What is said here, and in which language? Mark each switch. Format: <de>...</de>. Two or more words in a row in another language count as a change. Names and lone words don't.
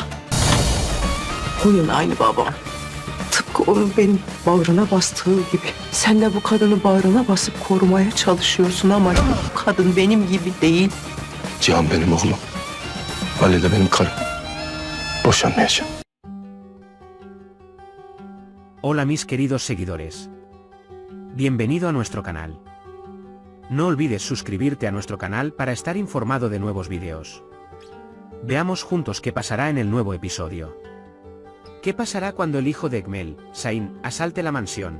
<tr>Huyun aynı baba. Tıpkı onun benim bağrına bastığı gibi. Sen de bu kadını bağrına basıp korumaya çalışıyorsun ama bu kadın benim gibi değil. Cihan benim oğlum. Ali de benim karım. Boşanmayacağım.</tr> <es>Hola mis queridos seguidores. Bienvenido a nuestro canal. No olvides suscribirte a nuestro canal para estar informado de nuevos vídeos. Veamos juntos qué pasará en el nuevo episodio. ¿Qué pasará cuando el hijo de Ekmel, Zayn, asalte la mansión?</es>